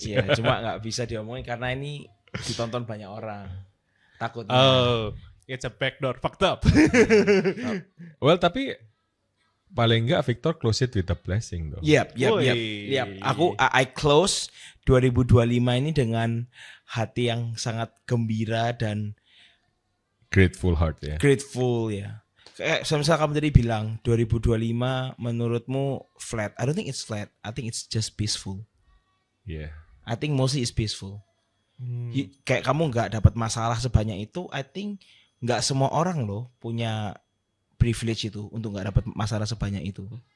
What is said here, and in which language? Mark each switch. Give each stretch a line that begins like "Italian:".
Indonesian: Iya, cuma gak bisa diomongin karena ini ditonton banyak orang. Takutnya.
English: Oh, it's a backdoor fucked up. Well,
Indonesian: tapi paling enggak
English: Victor close it with a blessing though. Yep. I close
Indonesian: 2025 ini dengan hati yang sangat gembira dan
English: grateful heart ya. Grateful ya.
Indonesian: Kayak misalnya kamu tadi bilang 2025 menurutmu flat.
English: I don't think it's flat. I think it's just peaceful. Yeah. I think mostly it's peaceful.
Indonesian: Kayak kamu nggak dapat masalah sebanyak itu.
English: I think
Indonesian: nggak semua orang loh punya privilege itu untuk nggak dapat masalah sebanyak itu.